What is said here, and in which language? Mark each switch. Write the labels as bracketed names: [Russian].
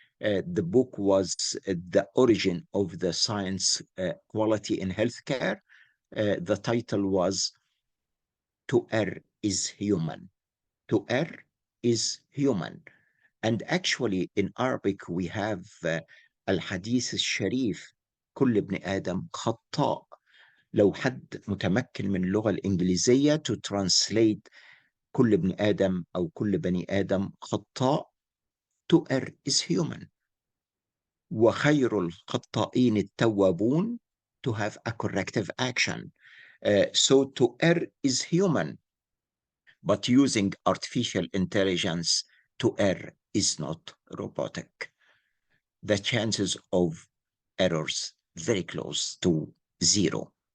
[English] The book was The Origin of the Science Quality in Healthcare. The title was To Err is Human. To err is human. And actually in Arabic we have [Arabic] الحديث الشريف كل ابن آدم خطاء. لو حد متمكن من اللغة الإنجليزية [English] to translate [Arabic] كل ابن آدم أو كل بني آدم خطاء, [English] to err is human. [Arabic] وخير الخطائين التوابون, [English] to have a corrective action. So to err is human, but using artificial intelligence to err is not robotic. The chances of errors very close to zero.